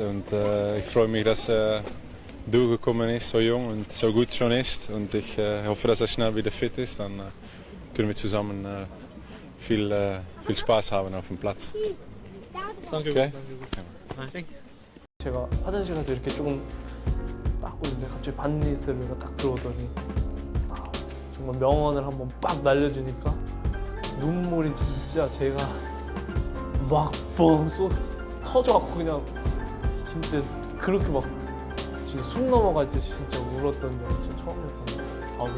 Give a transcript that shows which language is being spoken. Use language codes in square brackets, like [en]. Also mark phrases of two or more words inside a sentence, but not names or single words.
[de] Und ich freue mich, dass er durchgekommen ist, so jung und so gut schon ist. Und ich hoffe, dass er schnell wieder fit ist. Dann können wir zusammen viel Spaß haben auf dem Platz. Okay? [ko] 제가 화장실 가서 이렇게 조금 닦고 있는데 갑자기 반니스텔로이가 딱 들어오더니 정말 명언을 한번 빡 날려주니까 눈물이 진짜 제가 막 터져갖고 그냥 진짜 그렇게 막 진짜 숨 넘어갈 듯이 진짜 울었던 적이 진짜 처음이었던 것 같아요.